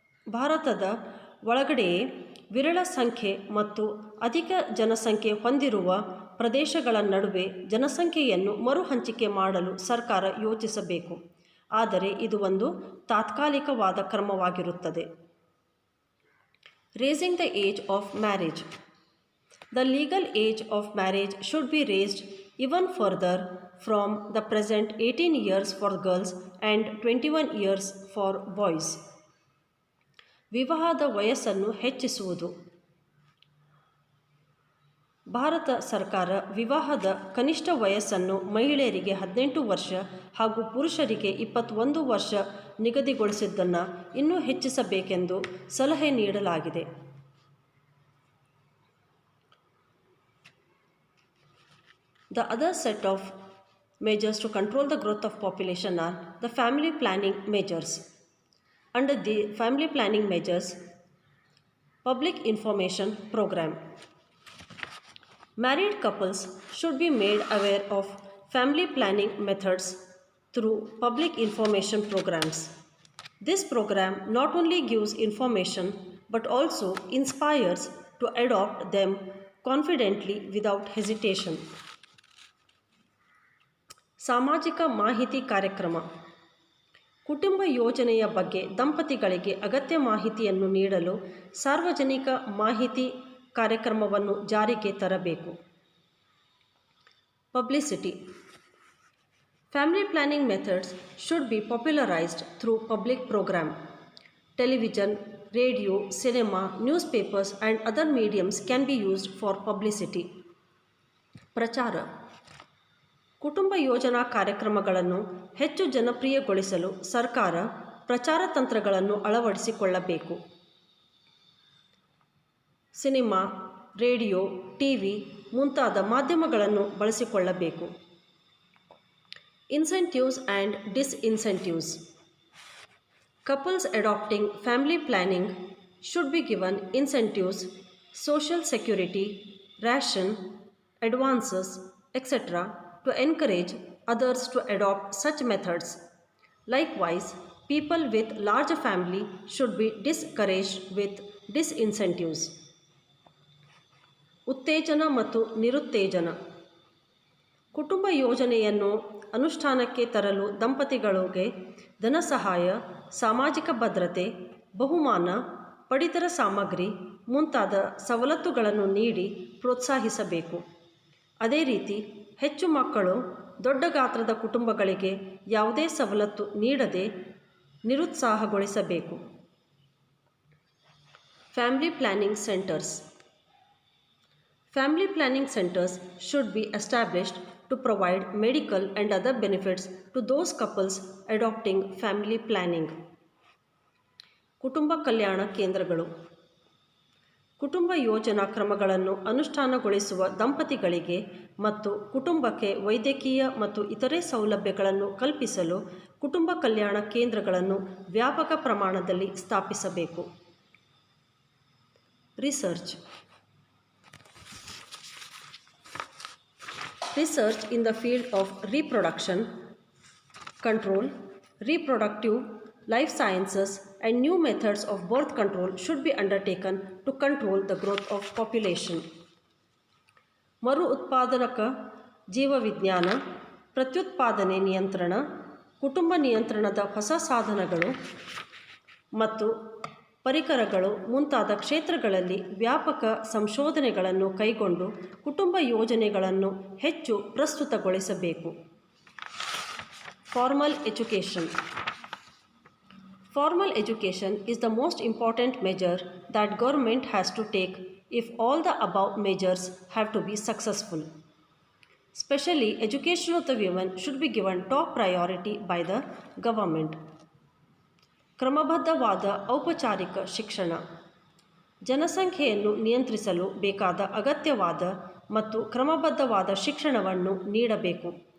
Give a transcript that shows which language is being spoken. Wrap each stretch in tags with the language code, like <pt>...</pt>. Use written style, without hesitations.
<kn>ಭಾರತದ ಒಳಗಡೆಯೇ ವಿರಳ ಸಂಖ್ಯೆ ಮತ್ತು ಅಧಿಕ ಜನಸಂಖ್ಯೆ ಹೊಂದಿರುವ ಪ್ರದೇಶಗಳ ನಡುವೆ ಜನಸಂಖ್ಯೆಯನ್ನು ಮರುಹಂಚಿಕೆ ಮಾಡಲು ಸರ್ಕಾರ ಯೋಚಿಸಬೇಕು. ಆದರೆ ಇದು ಒಂದು ತಾತ್ಕಾಲಿಕವಾದ ಕ್ರಮವಾಗಿರುತ್ತದೆ.</kn> <en>Raising the age of marriage. The legal age of marriage should be raised even further from the present 18 years for girls and 21 years for boys.</en> <kn>ವಿವಾಹದ ವಯಸ್ಸನ್ನು ಹೆಚ್ಚಿಸುವುದು. ಭಾರತ ಸರ್ಕಾರ ವಿವಾಹದ ಕನಿಷ್ಠ ವಯಸ್ಸನ್ನು ಮಹಿಳೆಯರಿಗೆ 18 ವರ್ಷ ಹಾಗೂ ಪುರುಷರಿಗೆ 21 ವರ್ಷ ನಿಗದಿಗೊಳಿಸಿದ್ದನ್ನು ಇನ್ನೂ ಹೆಚ್ಚಿಸಬೇಕೆಂದು ಸಲಹೆ ನೀಡಲಾಗಿದೆ.</kn> <en>The other set of measures to control the growth of population are the family planning measures. Under the family planning measures, public information program. Married couples should be made aware of family planning methods through public information programs. This program not only gives information but also inspires to adopt them confidently without hesitation.</en> <kn>ಸಾಮಾಜಿಕ ಮಾಹಿತಿ ಕಾರ್ಯಕ್ರಮ. ಕುಟುಂಬ ಯೋಜನೆಯ ಬಗ್ಗೆ ದಂಪತಿಗಳಿಗೆ ಅಗತ್ಯ ಮಾಹಿತಿಯನ್ನು ನೀಡಲು ಸಾರ್ವಜನಿಕ ಮಾಹಿತಿ ಕಾರ್ಯಕ್ರಮವನ್ನು ಜಾರಿಗೆ ತರಬೇಕು.</kn> <en>Publicity. Family planning methods should be popularized through public program. Television, radio, cinema, newspapers and other mediums can be used for publicity.</en> <kn>ಪ್ರಚಾರ. ಕುಟುಂಬ ಯೋಜನಾ ಕಾರ್ಯಕ್ರಮಗಳನ್ನು ಹೆಚ್ಚು ಜನಪ್ರಿಯಗೊಳಿಸಲು ಸರ್ಕಾರ ಪ್ರಚಾರ ತಂತ್ರಗಳನ್ನು ಅಳವಡಿಸಿಕೊಳ್ಳಬೇಕು. ಸಿನಿಮಾ, ರೇಡಿಯೋ, ಟಿವಿ ಮುಂತಾದ ಮಾಧ್ಯಮಗಳನ್ನು ಬಳಸಿಕೊಳ್ಳಬೇಕು.</kn> <en>Incentives and disincentives. Couples adopting family planning should be given incentives, social security, ration, advances, etc. to encourage others to adopt such methods. Likewise, people with large family should be discouraged with disincentives.</en> <kn>ಉತ್ತೇಜನ ಮತ್ತು ನಿರುತ್ತೇಜನ. ಕುಟುಂಬ ಯೋಜನೆಯನ್ನು ಅನುಷ್ಠಾನಕ್ಕೆ ತರಲು ದಂಪತಿಗಳಿಗೆ ಧನಸಹಾಯ, ಸಾಮಾಜಿಕ ಭದ್ರತೆ, ಬಹುಮಾನ, ಪಡಿತರ ಸಾಮಗ್ರಿ ಮುಂತಾದ ಸವಲತ್ತುಗಳನ್ನು ನೀಡಿ ಪ್ರೋತ್ಸಾಹಿಸಬೇಕು. ಅದೇ ರೀತಿ ಹೆಚ್ಚು ಮಕ್ಕಳು, ದೊಡ್ಡ ಗಾತ್ರದ ಕುಟುಂಬಗಳಿಗೆ ಯಾವುದೇ ಸವಲತ್ತು ನೀಡದೆ ನಿರುತ್ಸಾಹಗೊಳಿಸಬೇಕು.</kn> <en>Family planning centres. Family planning centers should be established to provide medical and other benefits to those couples adopting family planning.</en> <kn>ಕುಟುಂಬ ಕಲ್ಯಾಣ ಕೇಂದ್ರಗಳು. ಕುಟುಂಬ ಯೋಜನಾ ಕ್ರಮಗಳನ್ನು ಅನುಷ್ಠಾನಗೊಳಿಸುವ ದಂಪತಿಗಳಿಗೆ ಮತ್ತು ಕುಟುಂಬಕ್ಕೆ ವೈದ್ಯಕೀಯ ಮತ್ತು ಇತರೆ ಸೌಲಭ್ಯಗಳನ್ನು ಕಲ್ಪಿಸಲು ಕುಟುಂಬ ಕಲ್ಯಾಣ ಕೇಂದ್ರಗಳನ್ನು ವ್ಯಾಪಕ ಪ್ರಮಾಣದಲ್ಲಿ ಸ್ಥಾಪಿಸಬೇಕು.</kn> <en>Research. Research in the field of reproduction, control, reproductive, life sciences and new methods of birth control should be undertaken to control the growth of population.</en> <kn>ಮರು ಉತ್ಪಾದನಕ ಜೀವವಿಜ್ಞಾನ, ಪ್ರತ್ಯುತ್ಪಾದನೆ ನಿಯಂತ್ರಣ, ಕುಟುಂಬ ನಿಯಂತ್ರಣದ ಹೊಸ ಸಾಧನಗಳು ಮತ್ತು ಪರಿಕರಗಳು ಮುಂತಾದ ಕ್ಷೇತ್ರಗಳಲ್ಲಿ ವ್ಯಾಪಕ ಸಂಶೋಧನೆಗಳನ್ನು ಕೈಗೊಂಡು ಕುಟುಂಬ ಯೋಜನೆಗಳನ್ನು ಹೆಚ್ಚು ಪ್ರಸ್ತುತಗೊಳಿಸಬೇಕು.</kn> <en>Formal education. Formal education is the most important measure that government has to take if all the above measures have to be successful. Especially education of the women should be given top priority by the government.</en> <kn>ಕ್ರಮಬದ್ಧವಾದ ಔಪಚಾರಿಕ ಶಿಕ್ಷಣ. ಜನಸಂಖ್ಯೆಯನ್ನು ನಿಯಂತ್ರಿಸಲು ಬೇಕಾದ ಅಗತ್ಯವಾದ ಮತ್ತು ಕ್ರಮಬದ್ಧವಾದ ಶಿಕ್ಷಣವನ್ನು ನೀಡಬೇಕು.</kn>